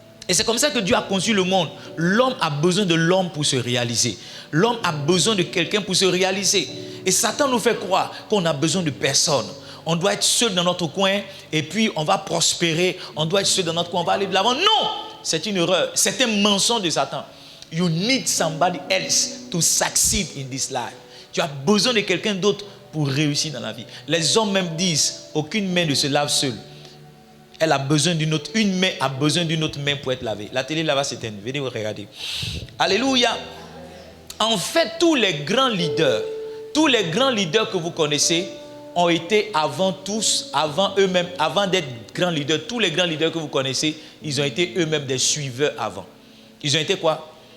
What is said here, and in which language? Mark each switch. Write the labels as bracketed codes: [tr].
[fr] Et c'est comme ça que Dieu a conçu le monde. L'homme a besoin de l'homme pour se réaliser. L'homme a besoin de quelqu'un pour se réaliser. Et Satan nous fait croire qu'on a besoin de personne. On doit être seul dans notre coin et puis on va prospérer. On doit être seul dans notre coin, on va aller de l'avant. Non! C'est une erreur. C'est un mensonge de Satan. [en] You need somebody else to succeed in this life. [fr] Tu as besoin de quelqu'un d'autre pour réussir dans la vie. Les hommes même disent, aucune main ne se lave seule. Elle a besoin d'une autre, une main a besoin d'une autre main pour être lavée. La télé là-bas s'éteint. Venez vous regarder. Alléluia. En fait, tous les grands leaders que vous connaissez ont été avant eux-mêmes, avant d'être grands leaders, tous les grands leaders que vous connaissez, ils ont été eux-mêmes des suiveurs avant. Ils ont été quoi?